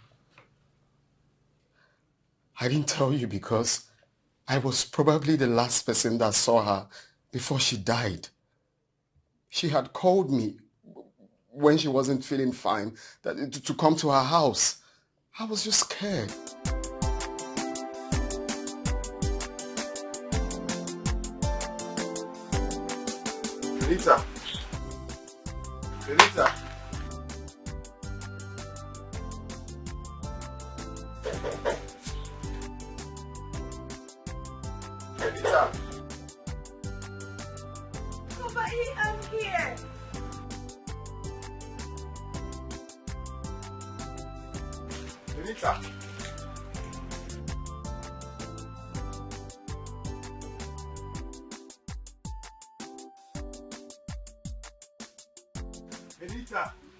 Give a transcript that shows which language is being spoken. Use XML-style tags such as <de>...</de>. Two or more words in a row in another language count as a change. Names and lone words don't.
<en>I didn't tell you because I was probably the last person that saw her before she died. She had called me when she wasn't feeling fine to come to her house. I was just scared. Benita. Benita. Benita. Papa E, I'm here. Benita. Benita.</en>